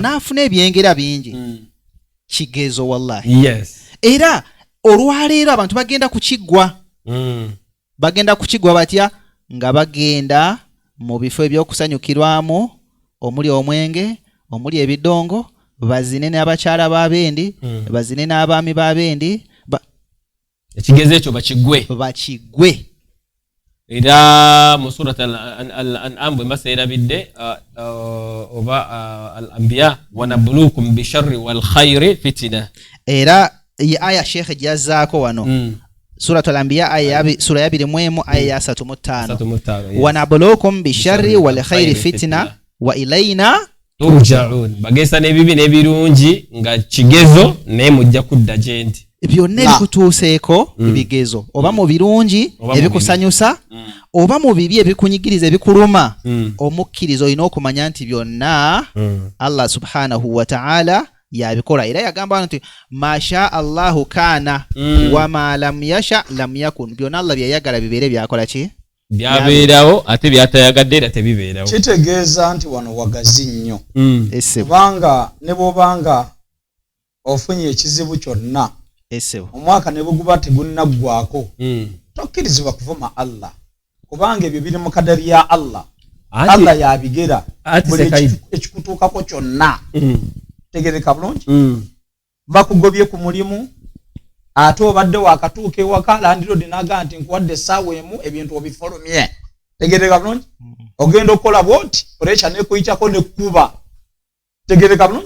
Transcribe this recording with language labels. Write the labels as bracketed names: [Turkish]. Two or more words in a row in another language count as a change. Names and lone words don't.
[Ganda] nafuna ebyengera bingi kigezo wallahi era olwaleero abantu bagenda kukiggwa batya nga bagenda mu bifo ebyokusanyukirwamu omuli omwenge omuli ebidongo bazine n'abakyala b'abendi bazine n'abaami b'abendi ekigezo ekyo bakigwe era mu surat al-an'am bwe maserabidde oba al-anbiya [Arabic] ونبلوكم بالشر والخير فتنة [Ganda] era aya Sheikh jazaako wano surat al-anbiya sura ya 2 aya ya 35 [Arabic] ونبلوكم بالشر والخير فتنة وإلينا [Ganda] turja'un bagesa n'ebibi n'ebirungi nga kigezo naye mujja kudda gyendi byonna ebikutuuseeko ebigezo oba mu birungi ebikusanyusa oba mu bibi ebikunyigiriza ebikuluma omukkirizo olina okumanya nti byonna [Arabic] الله سبحانه وتعالى [Ganda] yabikola era yagamba nti [Arabic] ما شاء الله كان وما لم يشأ لم يكن [Ganda] byonna Allah byayagala bibeere byakola ki byabeerawo ate byatayagadde era tebibeerawo kitegeeza nti wano wagazi nnyo kubanga ne bw'obanga ofunye ekizibu kyonna omwaka ne buguba tegunnaggwako tokkirizibwa kuvuma Allah kubanga ebyo biri mu kadari ya Allah Allah yabigera buli ekikutuukako kyonna tegereka bulungi bakugobye ku mulimu ate obadde wakatuuka ewaka landirodi naga nti nkuwadde essaawa emu ebintu obifulumye tegereka bulungi ogenda okukola bwoti puresha nekuyitako nekkuba tegereka bulungi